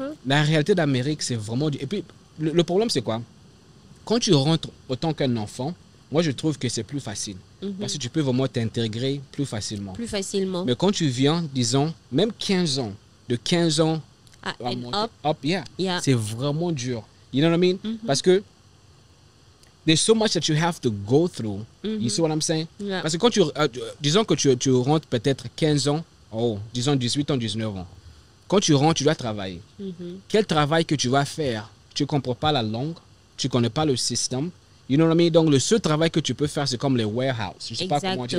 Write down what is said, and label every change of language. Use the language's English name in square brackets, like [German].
[French] La réalité d'Amérique, c'est vraiment... Et puis, le problème, c'est quoi? Quand tu rentres autant qu'un enfant, moi, je trouve que c'est plus facile. Parce que tu peux vraiment t'intégrer plus facilement. Plus facilement. Mais quand tu viens, disons, même 15 ans, de 15 ans à [English] And [French] monter, [English] up. Yeah. [French] c'est vraiment dur. [English] You know what I mean? [French] Parce que [English] there's so much that you have to go through. You see what I'm saying? Yeah. [French] Parce que quand disons que tu rentres peut-être 15 ans, disons 18 ans, 19 ans. Quand tu rentres, tu dois travailler. Quel travail que tu vas faire? Tu ne comprends pas la langue, tu ne connais pas le système. [English] You know what I mean? [French] Donc, le seul travail que tu peux faire, c'est comme les warehouses. Je ne sais pas comment dire